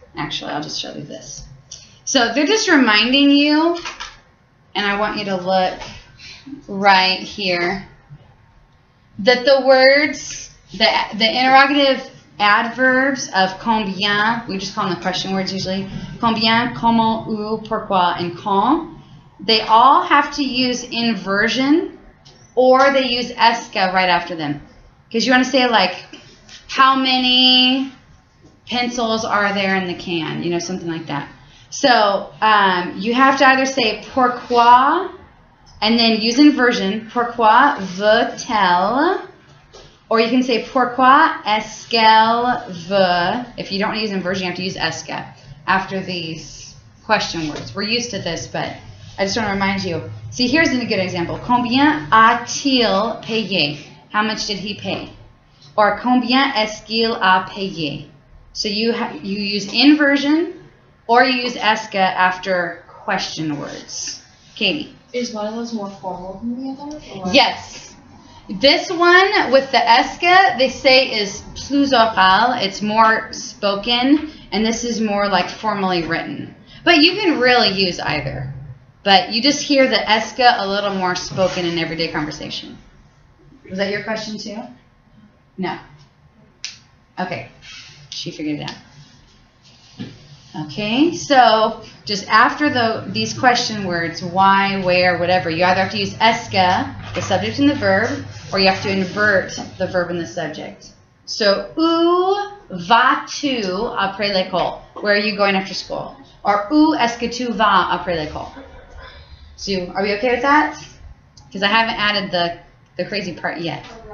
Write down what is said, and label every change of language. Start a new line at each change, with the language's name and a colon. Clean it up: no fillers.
English: Actually, I'll just show you this. So they're just reminding you, and I want you to look right here, that the words, the interrogative adverbs of combien, we just call them the question words usually, combien, comment, où, pourquoi, and quand, they all have to use inversion, or they use est right after them. Because you want to say, like, how many pencils are there in the can? You know, something like that. So you have to either say pourquoi and then use inversion.
French: Pourquoi veut-elle?
English: Or you can say
French: pourquoi est-ce qu'elle veut?
English: If you don't want to use inversion, you have to use est ce after these question words. We're used to this, but I just want to remind you. See, here's a good example.
French: Combien a-t-il payé?
English: How much did he pay?
French: Or combien est-ce qu'il a payé?
English: So you use inversion or you use est ce after question words. Katie. Is one of those more formal than the other? Or? Yes. This one with the est ce, they say is plus oral. It's more spoken, and this is more like formally written. But you can really use either. But you just hear the est ce a little more spoken in everyday conversation. Was that your question too? No. Okay. She figured it out. Okay, so just after these question words, why, where, whatever, you either have to use est ce, the subject and the verb, or you have to invert the verb and the subject.
French: So, où vas-tu après l'école?
English: Where are you going after school?
French: Or où est-ce que tu vas après l'école?
English: So, are we okay with that? Because I haven't added the crazy part yet.